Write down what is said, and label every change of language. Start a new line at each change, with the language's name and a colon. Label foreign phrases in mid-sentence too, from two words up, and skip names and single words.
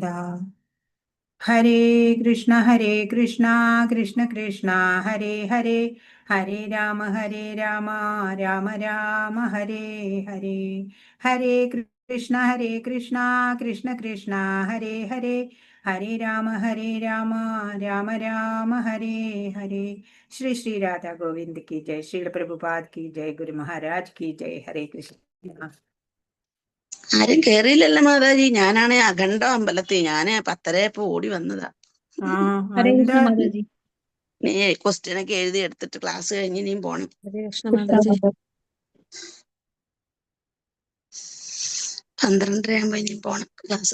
Malayalam: ഹരേ കൃഷ്ണ കൃഷ്ണ കൃഷ്ണ ഹരേ ഹരേ ഹരേ രാമ രാമ രാമ ഹരേ ഹരേ. ഹരേ കൃഷ്ണ കൃഷ്ണ കൃഷ്ണ ഹരേ ഹരേ ഹരേ രാമ രാമ രാമ ഹരേ ഹരേ.
Hindi: ശ്രീ ശ്രീ രാധാ ഗോവിന്ദ് की जय. श्रील प्रभुपाद की जय. गुरु महाराज की जय. हरे कृष्ण.
Malayalam: ആരും കേറിയില്ലല്ലോ മാതാജി. ഞാനാണ് അഖണ്ഡം അമ്പലത്തിൽ. ഞാന് 10:30 ഓടി വന്നതാ. ഹരേ കൃഷ്ണ മാതാജി. നീ ക്വസ്റ്റ്യൻ ഒക്കെ എഴുതി എടുത്തിട്ട് ക്ലാസ് കഴിഞ്ഞ് നീ പോണം. ഹരേ കൃഷ്ണ മാതാജി. 12:30 ആകുമ്പോ ഇനി പോണം ക്ലാസ്.